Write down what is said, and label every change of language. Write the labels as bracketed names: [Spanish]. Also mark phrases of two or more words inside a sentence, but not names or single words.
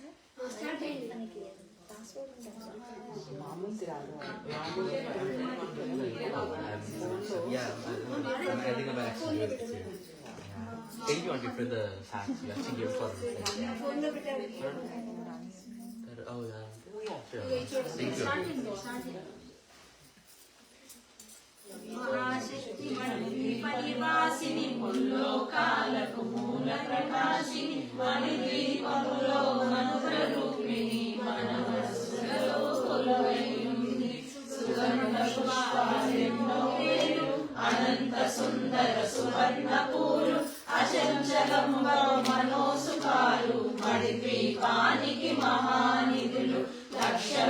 [English] Yeah, I think I'm actually doing it too. Yeah. Thank you, Auntie, for the facts. You actually gave us a lot of Oh, yeah. Sure. Thank you. [Telugu] మహాశక్తి పరివాసిని ముల్లోకాలకు మూల ప్రకాశిని మణిదీపములో మనుగ్ర రూపిణి మనవసులలో కొలువైయుంది సుగంధ పుష్పాలెన్నో వేలు అనంత సుందర సువర్ణపూలు అచంచలంబ మనోసుఖాలు మణిద్వీపానికి మహానిధులు లక్షల